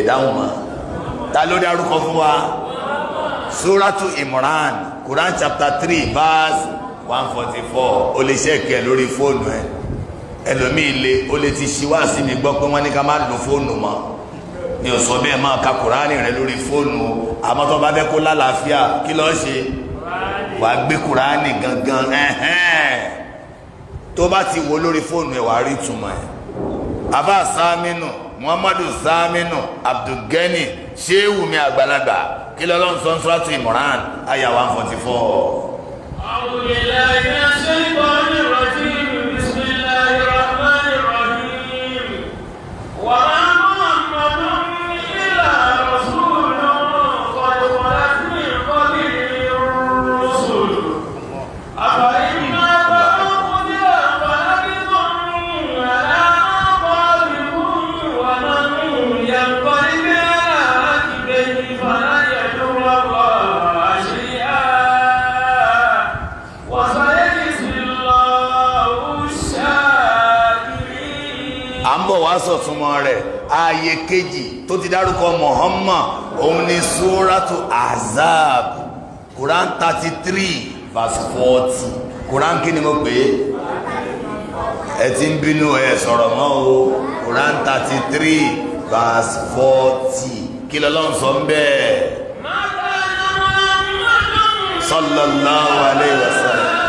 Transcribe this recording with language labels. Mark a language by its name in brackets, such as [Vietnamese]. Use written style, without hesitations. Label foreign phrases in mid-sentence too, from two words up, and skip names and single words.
[Yoruba] dáhùn mọ́ ta ló dárúkọ fún wa Suratu Imran Quran [English] chapter 3 verse 144 [Yoruba] o lè ṣẹ́ẹ̀kẹ́ lórí fóònù ẹ ẹlòmíì lè o lè ti ṣíwá sí mi gbọ́ pé wọ́n ní ká má lo fóònù mọ́ ni ò sọ bẹ́ẹ̀ máa ka Kùránì rẹ lórí fóònù àmọ́ tó bá fẹ́ kó lálàáfíà kí ló ṣe wàá gbé Kùránì gangan tó bá ti wo lórí fóònù ẹ wàá rí ìtumọ̀ ẹ abá Saminu Muhammadu Saminu Abdulgani Shehu mi àgbàlagbà kí lọ́lọ́run sọ ń Suratu Imran àyà 144. [Arabic] أعوذ بالله من الشيطان الرجيم بسم الله الرحمن الرحيم وما محمد إلا رسول قد خلت من قبله الرسل أفإن مات أو قتل انقلبتم على أعقابكم ومن ينقلب على عقبيه فلن يضر الله شيئا [Yoruba] à ń bọ̀ wá sọ̀túnmọ́ rẹ̀ ààyè kejì tó ti dárúkọ Muhammad òun ni Suratu Ahzab Quran 33 verse 40 Quran kí ni mo pè é ẹ ti ń bínú ẹ sọ̀rọ̀ mọ́ o Quran 33 verse 40 kí lọ́lọ́run sọ ń bẹ́ẹ̀ [Arabic] صلى الله عليه وسلم.